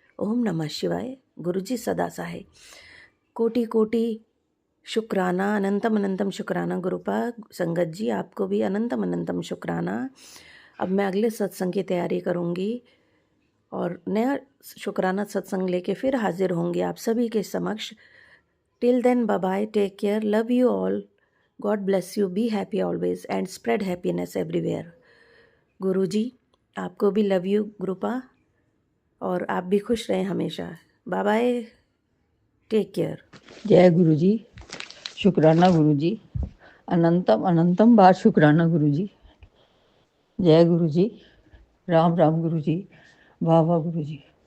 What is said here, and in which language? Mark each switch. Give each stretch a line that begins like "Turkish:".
Hindi: ओम नमः शिवाय, गुरु जी सदा सहाय। कोटि कोटि शुक्राना, अनंतम अनंतम शुक्राना गुरुपा। संगत जी, आपको भी अनंतम अनंतम शुक्राना। अब मैं अगले सत्संग की तैयारी करूँगी और नया शुक्राना सत्संग लेके फिर हाजिर होंगे आप सभी के समक्ष।
English: Till then, bye-bye, take care, love you all. God bless you, be happy always and spread happiness everywhere.
Hindi: गुरुजी, आपको भी
English: love you
Hindi: गुरुपा, और आप भी खुश रहें हमेशा।
English: Bye bye, take care.
Hindi: जय गुरु जी। शुक्राना गुरु जी, अनंतम अनंतम बार शुक्राना गुरु जी। जय गुरु जी, राम राम गुरु जी, वाह वाह गुरु जी।